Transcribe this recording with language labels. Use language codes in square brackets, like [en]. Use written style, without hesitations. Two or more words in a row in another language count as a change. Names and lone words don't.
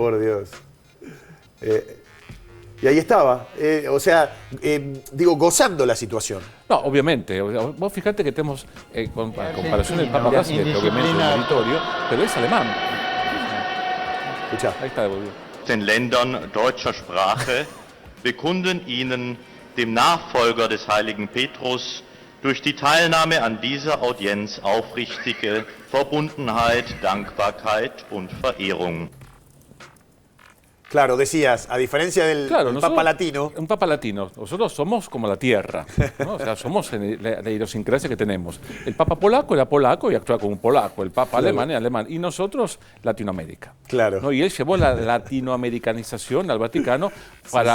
[es] Por Dios. Y ahí estaba, digo, gozando la situación. No, obviamente. Vos fijate que tenemos, con comparación del Papa Brasil, que obviamente es meritorio, pero es alemán. Escuchá. Ahí está, volvió. [de] Den Ländern deutscher Sprache bekunden ihnen, dem Nachfolger des heiligen Petrus, durch die Teilnahme an dieser Audienz aufrichtige Verbundenheit, Dankbarkeit und Verehrung. [es] Claro, decías, a diferencia del Claro, del nosotros- Papa Latino, Un Papa latino. Nosotros somos como la tierra, ¿no? O sea, somos la idiosincrasia que tenemos. El Papa polaco era polaco y actúa como un polaco. El Papa alemán era alemán. Y nosotros, Latinoamérica. Claro. ¿No? Y él llevó la latinoamericanización al Vaticano para